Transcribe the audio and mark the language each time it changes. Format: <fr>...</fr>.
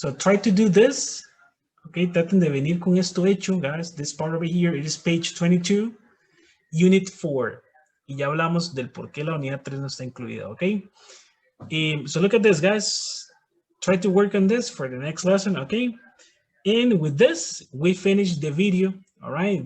<en>So try to do this, okay?</en> <es>Traten de venir con esto hecho,</es> <en>guys. This part over here, it is page 22, unit 4.</en> <es>Y ya hablamos del por qué la unidad 3 no está incluida, okay?</es> <en>So look at this, guys. Try to work on this for the next lesson, okay? And with this, we finish the video, all right?</en>